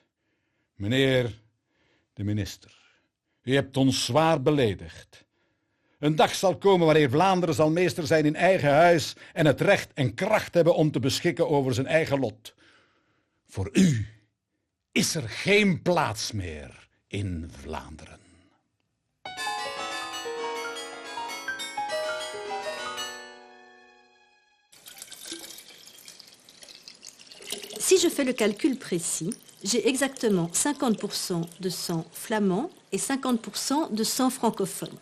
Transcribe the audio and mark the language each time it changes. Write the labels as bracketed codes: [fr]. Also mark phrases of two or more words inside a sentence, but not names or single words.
[nl] Meneer de minister, u hebt ons zwaar beledigd. Een dag zal komen waarin Vlaanderen zal meester zijn in eigen huis en het recht en kracht hebben om te beschikken over zijn eigen lot. Voor u is er geen plaats meer in Vlaanderen. [fr] Si je fais le calcul précis, j'ai exactement 50% de sang flamand et 50% de sang francophone.